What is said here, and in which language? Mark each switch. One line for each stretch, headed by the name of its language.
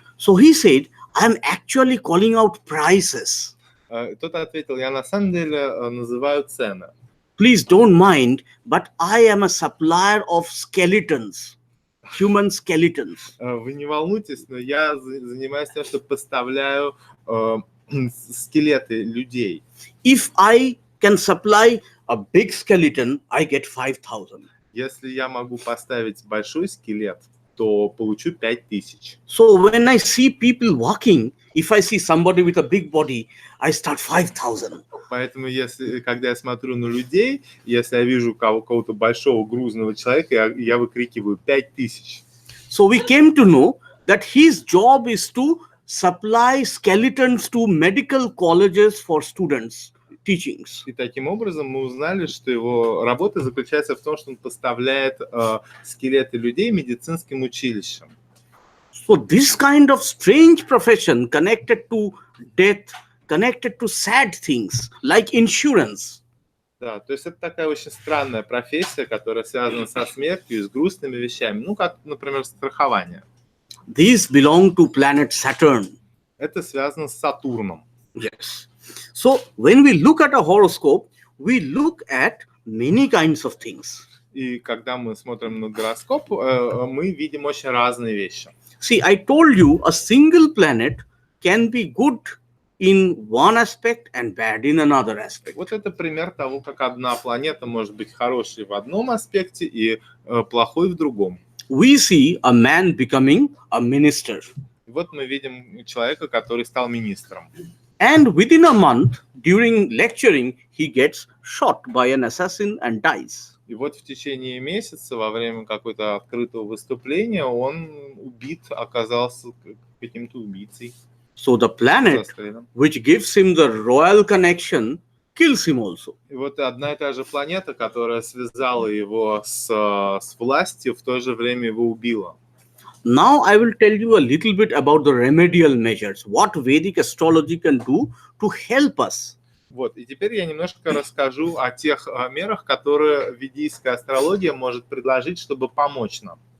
English: So he said, "I am actually calling out prices."
Russian: Тот ответил, я на самом деле называю цены.
English: Please don't mind, but I am a supplier of skeletons, human skeletons.
Russian: Вы не волнуйтесь, но я занимаюсь тем, что поставляю скелеты людей.
English: If I can supply a big skeleton, I get 5,000.
Russian: Если я могу поставить большой скелет, то получу 5,000.
English: So when I see people walking, if I see somebody with a big body, I start 5,000.
Russian: Поэтому, когда я смотрю на людей, если я вижу какого-то большого грузного человека, я выкрикиваю 5,000.
English: So we came to know that his job is to supply skeletons to medical colleges for students teachings.
Russian: И таким образом мы узнали, что его работа заключается в том, что он поставляет скелеты людей медицинским училищам.
English: So this kind of strange profession connected to death, connected to sad things like insurance.
Russian: Да, то есть это такая очень странная профессия, которая связана со смертью и с грустными вещами, ну как, например, страхование.
English: These belong to planet Saturn.
Russian: Это связано с Сатурном.
English: Yes. So when we look at a horoscope, we look at many kinds of things.
Russian: И когда мы смотрим на гороскоп, мы видим очень разные вещи.
English: See, I told you a single planet can be good in one aspect and bad in another aspect.
Russian: Вот это пример того, как одна планета может быть хорошей в одном аспекте и плохой в другом.
English: We see a man becoming a minister.
Russian: Вот мы видим человека, который стал министром.
English: And within a month, during lecturing, he gets shot by an assassin and dies.
Russian: И вот в течение месяца, во время какого-то открытого выступления, он оказался каким-то убийцей.
English: So the planet, which gives him the royal connection, kills him also.
Russian: И вот одна и та же планета, которая связала его с властью, в то же время его убила.
English: Now I will tell you a little bit about the remedial measures, what Vedic astrology can do to help us.
Russian: Вот, и теперь я немножко расскажу о тех мерах, которые ведическая астрология может предложить, чтобы помочь нам.